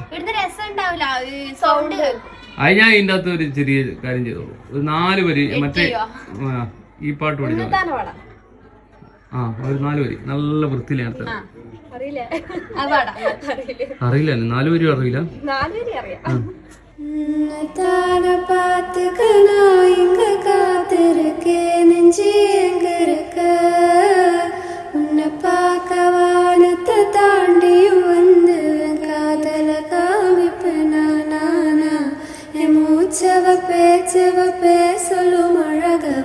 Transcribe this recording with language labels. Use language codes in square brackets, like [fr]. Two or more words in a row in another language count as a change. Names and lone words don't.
[ml] അത് ഞാൻ ഇതിന്റെ അകത്ത് ഒരു ചെറിയ കാര്യം ചെയ്തോളൂ. ഒരു 4 വരി മറ്റേ ഈ പാട്ട് പഠിച്ചോ. ഒരു 4 വരി നല്ല വൃത്തിയിലാണ്. അറിയില്ല 4 വരി അറിയില്ല. [ta] தாண்டியும் வந்து காதல காமிப்பனானா மூச்சவ பேச்சவ சொல்லும் அழகவ